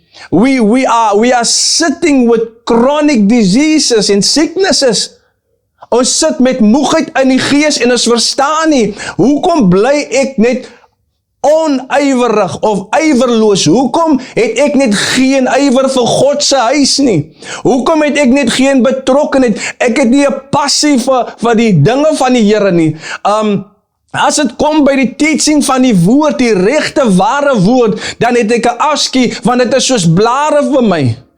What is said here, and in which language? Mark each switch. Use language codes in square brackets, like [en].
[en] We are sitting with chronic diseases and sicknesses. [af] Ons sit met moegheid in die gees en ons verstaan nie, hoekom bly ek net onywerig of ywerloos? Hoekom het ek net geen ywer vir God se huis nie? Hoekom het ek net geen betrokkenheid? Ek het nie 'n passie vir die dinge van die Here nie. As het kom by die teaching van die woord, die regte ware woord, dan het ek 'n afskie, want dit is soos blare vir my.